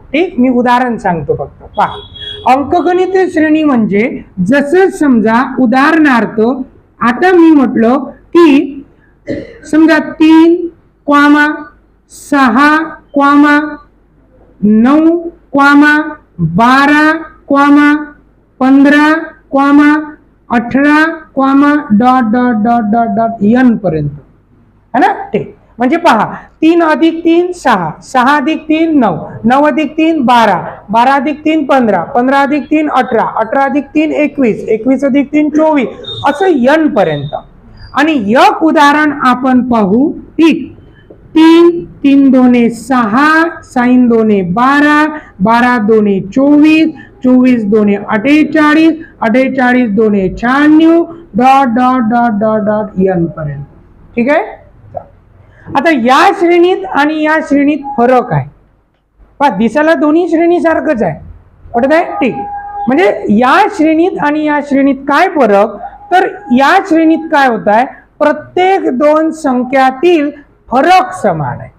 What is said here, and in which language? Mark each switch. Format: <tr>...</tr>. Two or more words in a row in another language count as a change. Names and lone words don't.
<mr>ठीक, मी उदाहरण सांगतो फक्त पहा. अंकगणितीय श्रेणी म्हणजे जसं समजा उदाहरणार्थ आता मी म्हटलं की समजा 3, 6, 9, 12, 15, 18 n पर्यंत, है ना. ठीक, म्हणजे पहा 3 अधिक 3 6, 6 अधिक 3 9, 9 अधिक 3 12, 12 अधिक 3 15, 15 अधिक 3 18, 18 अधिक 3 21, 21 अधिक 3 24 असं n पर्यंत. आणि एक उदाहरण आपण पाहू. ठीक, 3 3 दोने 6, 6 दोने 12, 12 दोने 24, 24 दोने 48, 48 दोने 96 n पर्यंत. ठीक आहे. आता या श्रेणीत आणि या श्रेणीत फरक आहे. पहा दिसायला दोन्ही श्रेणी सारखंच आहे, पटत आहे. ठीक, म्हणजे या श्रेणीत आणि या श्रेणीत काय फरक, तर या श्रेणीत काय होत आहे, प्रत्येक 2 संख्यातील फरक समान आहे.</mr>